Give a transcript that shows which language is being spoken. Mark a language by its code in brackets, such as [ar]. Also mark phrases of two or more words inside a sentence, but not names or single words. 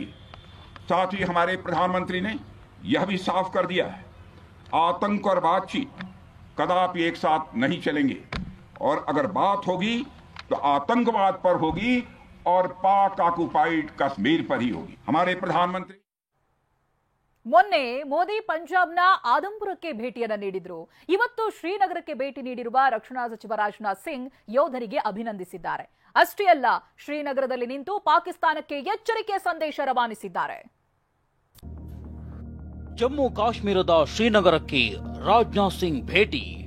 [hi] साथ ही हमारे प्रधानमंत्री ने यह भी साफ कर दिया है, आतंक और बातचीत कदापि एक साथ नहीं चलेंगे और अगर बात होगी तो आतंकवाद पर होगी और पाक ऑक्युपाइड कश्मीर पर ही होगी। हमारे प्रधानमंत्री [kn] ಮೊನ್ನೆ ಮೋದಿ ಪಂಜಾಬ್ನ ಆದಂಪುರಕ್ಕೆ ಭೇಟಿಯನ್ನ ನೀಡಿದ್ರು. ಇವತ್ತು ಶ್ರೀನಗರಕ್ಕೆ ಭೇಟಿ ನೀಡಿರುವ ರಕ್ಷಣಾ ಸಚಿವ ರಾಜನಾಥ್ ಸಿಂಗ್ ಯೋಧರಿಗೆ ಅಭಿನಂದಿಸಿದ್ದಾರೆ. ಅಷ್ಟೇ ಅಲ್ಲ, ಶ್ರೀನಗರದಲ್ಲಿ ನಿಂತು ಪಾಕಿಸ್ತಾನಕ್ಕೆ ಎಚ್ಚರಿಕೆ ಸಂದೇಶ ರವಾನಿಸಿದ್ದಾರೆ. ಜಮ್ಮು ಕಾಶ್ಮೀರದ ಶ್ರೀನಗರಕ್ಕೆ ರಾಜನಾಥ್ ಸಿಂಗ್ ಭೇಟಿ.